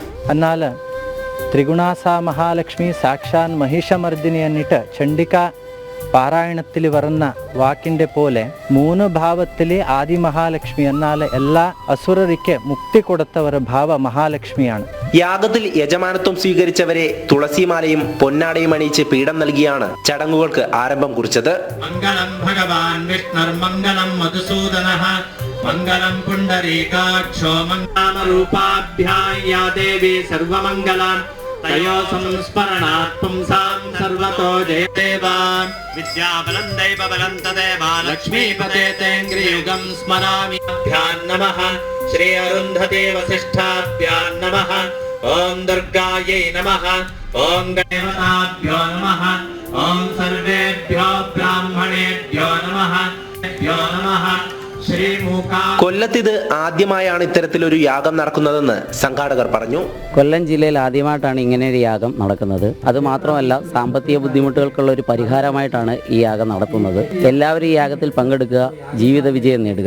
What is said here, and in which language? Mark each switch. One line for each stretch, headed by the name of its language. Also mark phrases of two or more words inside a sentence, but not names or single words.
Malayalam: എന്നാൽ
Sanskrit: ത്രിഗുണാസാ മഹാലക്ഷ്മി സാക്ഷാൻ മഹിഷമർദിനി
Malayalam: എന്നിട്ട് ചണ്ഡിക പാരായണത്തിൽ വരുന്ന വാക്കിൻ്റെ പോലെ 3 ഭാവത്തിലെ ആദി മഹാലക്ഷ്മി എന്നാൽ എല്ലാ അസുരരിക്ക് മുക്തി കൊടുത്തവർ ഭാവ മഹാലക്ഷ്മിയാണ്. യാഗത്തിൽ യജമാനത്വം സ്വീകരിച്ചവരെ തുളസിമാലയും പൊന്നാടയും അണിയിച്ച് പീഠം നൽകിയാണ് ചടങ്ങുകൾക്ക് ആരംഭം കുറിച്ചത്.
Sanskrit: മംഗളം ഭഗവാൻ വിഷ്ണുർ മംഗളം മധുസൂദനഃ मङ्गलं पुण्डरीकाक्षो मङ्गलरूपाभ्यां या देवी सर्वमङ्गलान् तयो संस्मरणात् पुंसां सर्वतो जयदेवान् विद्याबलं दैवबलं तदेव लक्ष्मीपते तेङ्ग्रियुगं स्मरामि भ्यां नमः श्री अरुन्धती वसिष्ठाभ्यां नमः ॐ दुर्गायै नमः ॐ देवताभ्यो नमः ॐ सर्वेभ्यो ब्राह्मणेभ्यो नमः
Malayalam: കൊല്ലത്ത് ആദ്യമായാണ് ഇത്തരത്തിലൊരു യാഗം നടക്കുന്നതെന്ന് സംഘാടകർ പറഞ്ഞു. കൊല്ലം ജില്ലയിൽ ആദ്യമായിട്ടാണ് ഇങ്ങനെ ഒരു യാഗം നടക്കുന്നത്. അതുമാത്രമല്ല, സാമ്പത്തിക ബുദ്ധിമുട്ടുകൾക്കുള്ള ഒരു പരിഹാരമായിട്ടാണ് ഈ യാഗം നടത്തുന്നത്. എല്ലാവരും ഈ യാഗത്തിൽ പങ്കെടുക്കുക, ജീവിത വിജയം നേടുക.